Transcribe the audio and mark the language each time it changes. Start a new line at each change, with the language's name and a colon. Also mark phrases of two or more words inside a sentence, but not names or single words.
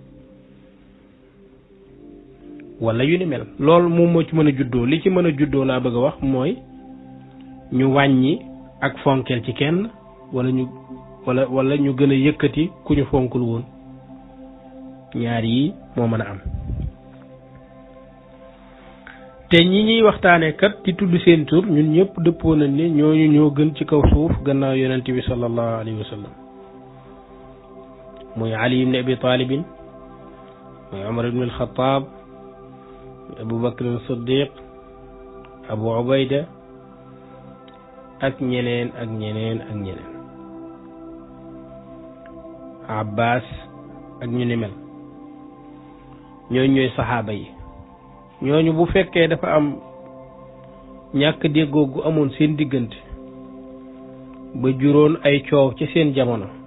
Wolof: wala yu ni mel loolu moom moo ci mën a juddoo li ci mën a juddoo laa bëgg a wax mooy ñu wàññi ak fonkeel ci kenn wala ñu gën a yëkkati ku ñu fonkul woon ñaar yi moo mën a am te ñi ñuy waxtaane kat ci tudd seen tur ñun ñëpp dëppoo nañ ne ñooñu ñoo gën ci kaw suuf gannaaw yonent bi
Arabic: sallallahu alayhi wa sallam
Wolof: muy Ali ibn Abi Talibin muy Umar ibn al-Khattab Abu Bakr as-Siddiq Abu Ubayda ak ñeneen ak ñeneen ak ñeneen Abbas ak ñu ni mel ñooñu ñooy saxaaba yi ñooñu bu fekkee dafa am ñàkk déggoo gu amoon seen diggante ba juróon ay coow ci seen jamono